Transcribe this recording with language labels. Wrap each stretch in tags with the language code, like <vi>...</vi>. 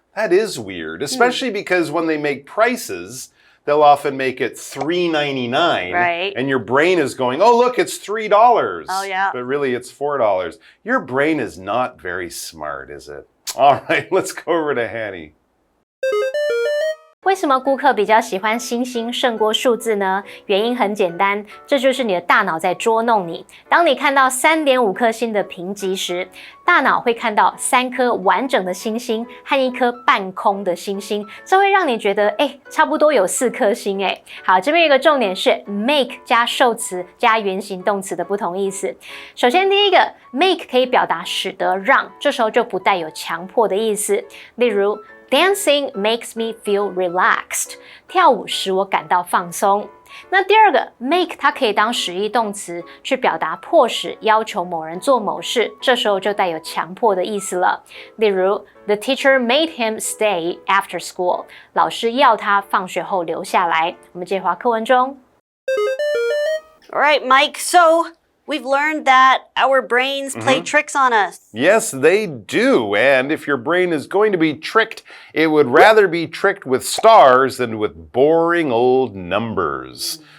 <en>That is weird, especially because when they make prices, they'll often make it $3.99. Right. And your brain is going, oh, look, it's $3. Oh, yeah. But really, it's $4. Your brain is not very smart, is it? All right, let's go over to Hanny.</en> <zh>为什么顾客比较喜欢星星胜过数字呢？原因很简单，这就是你的大脑在捉弄你。当你看到3.5颗星的评级时，大脑会看到3颗完整的星星和1颗半空的星星，这会让你觉得差不多有4颗星好，这边有一个重点是 make 加受词加原形动词的不同意思。首先第一个 make 可以表达使得让，这时候就不带有强迫的意思。例如</zh> <en>Dancing makes me feel relaxed.</en> <zh>跳舞使我感到放松。那第二个 make 它可以当实义动词，去表达迫使、要求某人做某事，这时候就带有强迫的意思了。例如</zh> <en>The teacher made him stay after school.</en> <zh>老师要他放学后留下来。我们接滑课文中。</zh> <en>All right, Mike, so we've learned that our brains play tricks on us. Yes, they do. And if your brain is going to be tricked, it would rather be tricked with stars than with boring old numbers.</en>